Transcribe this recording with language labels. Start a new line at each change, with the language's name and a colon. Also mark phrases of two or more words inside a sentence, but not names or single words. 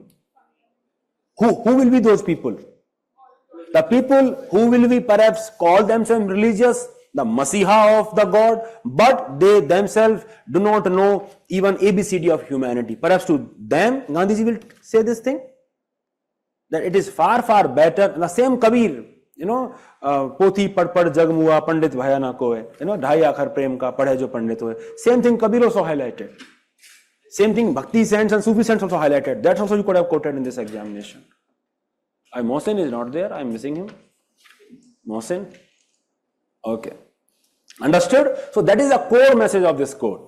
English: Who will be those people? The people who will be perhaps call themselves religious, the Masiha of the God, but they themselves do not know even ABCD of humanity. Perhaps to them, Gandhiji will say this thing, that it is far, far better. The same Kabir,
Hindi: पोथी पढ़ पढ़ जग मुआ पंडित भया ना कोय, ढाई आखर प्रेम का पढ़े जो पंडित होए.
English: Same thing Kabir also highlighted. Same thing Bhakti saints and Sufi saints also highlighted. That also you could have quoted in this examination. Mohsin is not there. I'm missing him. Mohsin. Okay. Understood? So that is the core message of this quote.